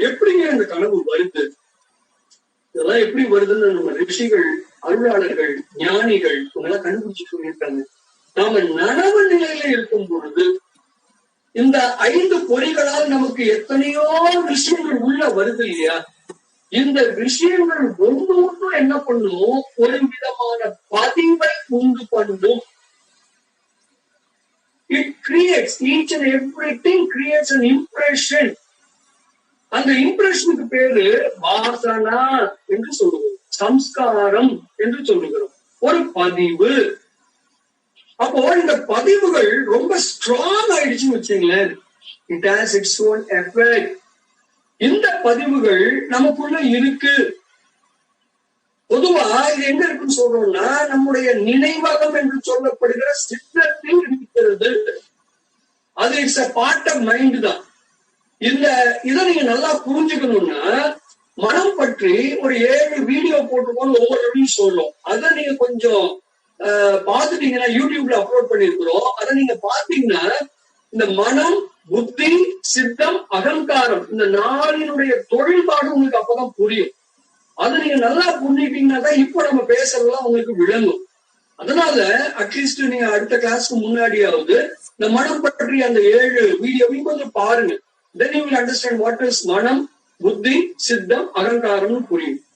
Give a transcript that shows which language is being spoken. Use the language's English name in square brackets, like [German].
[Tamil] எப்படிங்க அந்த கனவு வருது? இதெல்லாம் எப்படி வருதுன்னு நம்ம ரிஷிகள், அருளாளர்கள், ஞானிகள் இவங்கெல்லாம் கண்டுபிடிச்சு சொல்லியிருக்காங்க. நாம நனவு நிலையில இருக்கும் பொழுது இந்த 5 பொறிகளால் நமக்கு எத்தனையோ விஷயங்கள் உள்ள வருது இல்லையா? இந்த விஷயங்கள் ஒவ்வொன்றும் என்ன பண்ணும்? ஒரு விதமான பதிவை உண்டு பண்ணும். [English] It creates, each and everything creates an impression. [Tamil] அந்த இம்ப்ரெஷனுக்கு பேரு வாசனா என்று சொல்லுகிறோம், சம்ஸ்காரம் என்று சொல்லுகிறோம், ஒரு பதிவு. அப்போ இந்த பதிவுகள் ரொம்ப ஸ்ட்ராங் ஆயிடுச்சுன்னு வச்சுங்களேன். [English] It has its own effect. [Tamil] இந்த பதிவுகள் நமக்குள்ள இருக்கு. பொதுவா இது எங்க இருக்குன்னு சொல்றோம்னா நம்முடைய நினைவகம் என்று சொல்லப்படுகிற சித்தத்தில் இருக்கிறது. அது [English] it's a part of mind [Tamil] தான். இதை நீங்க நல்லா புரிஞ்சுக்கணும்னா மனம் பற்றி ஒரு 7 வீடியோ போட்டுக்கோன்னு ஒவ்வொரு சொல்றோம். அதை நீங்க கொஞ்சம் பாத்துட்டீங்கன்னா யூடியூப்ல அப்லோட் பண்ணிருக்கிறோம். அதை நீங்க பாத்தீங்கன்னா இந்த மனம், புத்தி, சித்தம், அகங்காரம் இந்த 4னுடைய தொழில்பாடு உங்களுக்கு அப்பதான் புரியும். அதை நீங்க நல்லா புரிஞ்சுட்டீங்கன்னா தான் இப்ப நம்ம பேசுறதெல்லாம் உங்களுக்கு விளங்கும். அதனால அட்லீஸ்ட் நீங்க அடுத்த கிளாஸ்க்கு முன்னாடியாவது இந்த மனம் பற்றி அந்த 7 வீடியோவையும் கொஞ்சம் பாருங்க. [English] Then you will understand what is [Tamil] மனம், புத்தி, சித்தம், அகங்காரம்னு புரியும்.